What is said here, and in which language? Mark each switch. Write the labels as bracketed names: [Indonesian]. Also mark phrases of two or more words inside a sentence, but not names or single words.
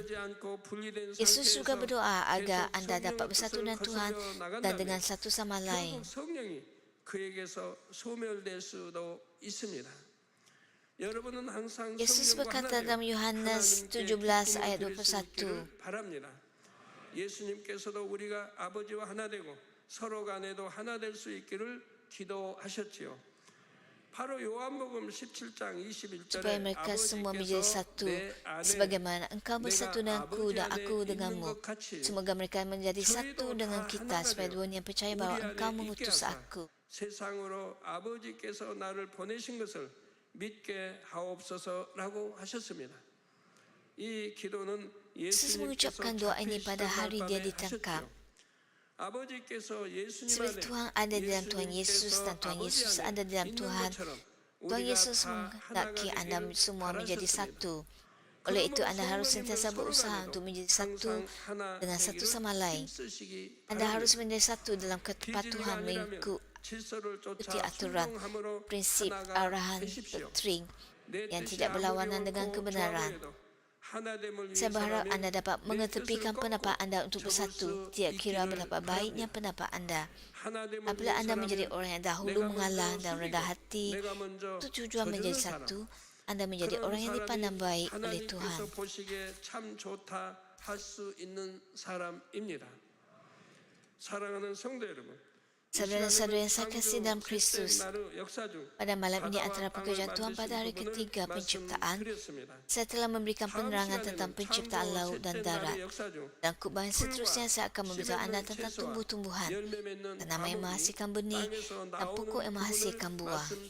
[Malay] Yesus juga berdoa agar anda dapat bersatu dengan Tuhan dan dengan satu sama lain. Yesus berkata dalam Yohanes 17 ayat 21, [Korean] 예수님께서도 우리가 아버지와 하나 되고 서로 간에도 하나 될 수 있기를 기도하셨지요. 바로 요한복음 17장 21절에 [Malay] supaya mereka semua menjadi satu sebagaimana engkau bersatu denganku dan aku denganmu. Semoga mereka menjadi satu dengan kita supaya dunia percaya bahwa engkau mengutus aku. [Korean] 세상으로 아버지께서 나를 보내신 것을 믿게 하옵소서라고 하셨습니다. 이 기도는 [Malay] Yesus [Korean] 예수님께서 [Malay] mengucapkan doa ini pada hari dia ditangkap. [Korean] 아버지께서 예수님 [Malay] Sebagai Tuhan ada dalam Tuhan Yesus dan Tuhan Yesus ada dalam Tuhan. Tuhan Yesus menghendaki anda semua menjadi satu. Oleh itu anda harus sentiasa berusaha untuk menjadi satu dengan satu sama lain. Anda harus menjadi satu dalam kepatuhan mengikuti aturan, prinsip, arahan, doktrin yang tidak berlawanan dengan kebenaran. Saya berharap anda dapat mengetepikan pendapat anda untuk bersatu, tidak kira betapa baiknya pendapat anda. Apabila anda menjadi orang yang dahulu mengalah dan rendah hati untuk tujuan menjadi satu, anda menjadi orang yang dipandang baik oleh Tuhan. [Korean] 사랑하는 성도 여러분, [Malay] Saudara-saudara yang saya kasih dalam Kristus, pada malam ini antara pekerjaan Tuhan pada hari ketiga penciptaan, saya telah memberikan penerangan tentang penciptaan laut dan darat. Dan khutbah yang seterusnya saya akan memberitahu anda tentang tumbuh-tumbuhan, tanaman yang menghasilkan benih dan pokok yang menghasilkan buah.